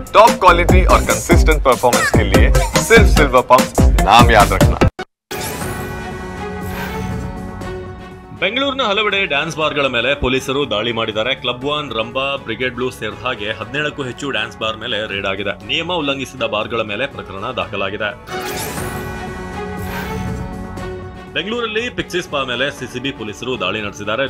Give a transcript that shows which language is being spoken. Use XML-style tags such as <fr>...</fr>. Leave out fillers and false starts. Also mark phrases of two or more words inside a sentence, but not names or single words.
<en>top quality</en> <hi>और</hi> <en>consistent performance</en> <hi>के लिए सिर्फ सिल्वर पंप नाम याद रखना।</hi> <kn>ಬೆಂಗಳೂರಿನ ಹಲವೆಡೆ</kn> <en>dance bars</en> <kn>ಮೇಲೆ ಪೊಲೀಸರು ದಾಳಿ ಮಾಡಿದ್ದಾರೆ. ಕ್ಲಬ್ ಒನ್, ರಂಬಾ, ಬ್ರಿಗೇಡ್ ಬ್ಲೂ ಸೇರಿದ ಹಾಗೆ 17ಕ್ಕೂ ಹೆಚ್ಚು</kn> <en>dance bar</en> <kn>ಮೇಲೆ ರೇಡ್ ಆಗಿದೆ. ನಿಯಮ ಉಲ್ಲಂಘಿಸಿದ ಬಾರ್ಗಳ ಮೇಲೆ ಪ್ರಕರಣ ದಾಖಲಾಗಿದೆ. ಬೆಂಗಳೂರಲ್ಲಿ ಪಿಕ್ಸಿ ಸ್ಪಾ ಮೇಲೆ ಸಿಸಿಬಿ ಪೊಲೀಸರು ದಾಳಿ ನಡೆಸಿದ್ದಾರೆ.</kn>